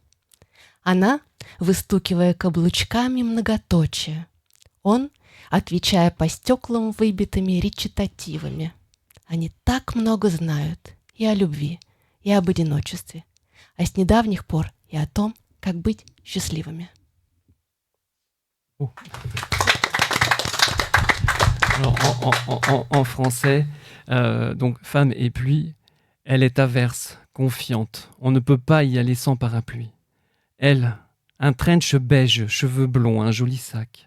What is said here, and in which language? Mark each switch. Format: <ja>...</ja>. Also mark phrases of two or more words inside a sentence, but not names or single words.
<ru>Она, выстукивая каблучками многоточие. Он, отвечая по стеклам выбитыми речитативами. Они так много знают и о любви, и об одиночестве, а с недавних пор и о том, как быть счастливыми.</ru> <fr>Alors, en français, donc femme et pluie, elle est averse, confiante. On ne peut pas y aller sans parapluie. Elle, un trench beige, cheveux blonds, un joli sac.</fr>